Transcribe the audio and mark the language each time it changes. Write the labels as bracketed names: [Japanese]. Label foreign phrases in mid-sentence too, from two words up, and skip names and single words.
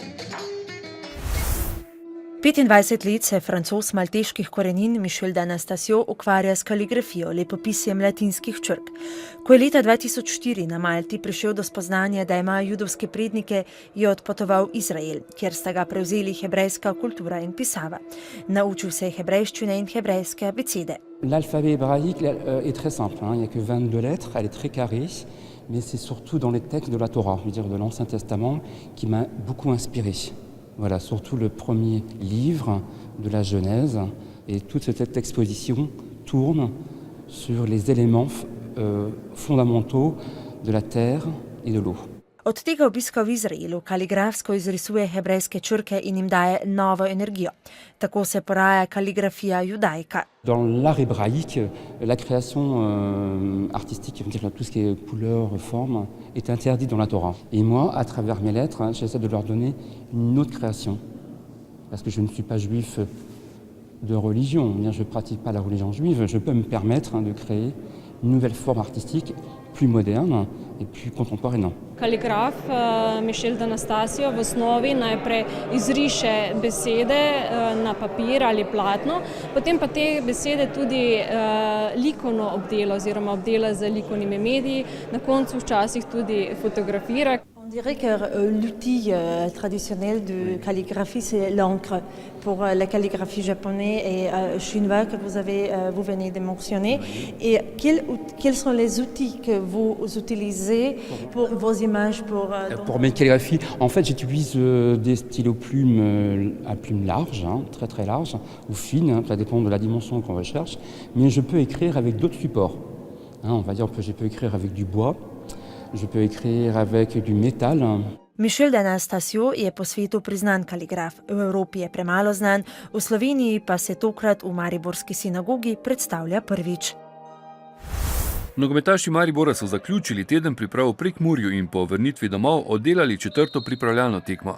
[Slovenian] 25 let se Francoz malteških korenin Michel d'Anastasio ukvarja s kaligrafijo, lepopisjem latinskih črk. Ko je leta 2004 na Malti prišel do spoznanja, da ima judovske prednike, je odpotoval v Izrael, kjer sta ga prevzeli hebrejska kultura in pisava. Naučil se je hebrejščine in hebrejske abecede. [French] L'alphabet hébraïque est très simple, il n'y a que 22 lettres, elle est très carrée, mais c'est surtout dans les textes de la Torah, je veux dire de l'Ancien Testament, qui m'a beaucoup inspiré. Voilà, surtout le premier livre de la Genèse. Et toute cette exposition tourne sur les éléments fondamentaux de la terre et de l'eau. [Slovenian] Od tega obiska v Izraelu kaligrafsko izrisuje hebrejske črke in jim daje novo energijo. Tako se poraja kaligrafija judaika. [French] Dans l'art hébraïque, la création artistique, tout ce qui est couleur, forme, est interdit dans la Torah. Et moi, à travers mes lettres, j'essaie de leur donner une autre création. Parce que je ne suis pas juif de religion, je ne pratique pas la religion juive, je peux me permettre de créer une nouvelle forme artistique plus moderne et plus contemporaine. [Slovenian] Kaligraf Michel d'Anastasio v osnovi najprej izriše besede na papir ali platno, potem pa te besede tudi likovno obdela oziroma obdela z likovnimi mediji, na koncu včasih tudi fotografira. [French] On dirait que l'outil traditionnel de calligraphie, c'est l'encre. Pour la calligraphie japonaise et chinoise que vous venez de mentionner. Et quels sont les outils que vous utilisez pour vos images? Pour mes calligraphies, en fait, j'utilise des stylos plumes à plumes larges, très très larges, ou fines, ça dépend de la dimension qu'on recherche. Mais je peux écrire avec d'autres supports. On va dire que je peux écrire avec du bois. Je peux écrire avec du métal. [Slovenian] Michel d'Anastasio je po svetu priznan kaligraf. V Evropi je premalo znan, v Sloveniji pa se tokrat v mariborski sinagogi predstavlja prvič. Nogometaši Maribora so zaključili teden priprav v Prekmurju in po vrnitvi domov oddelali 4. pripravljalno tekmo.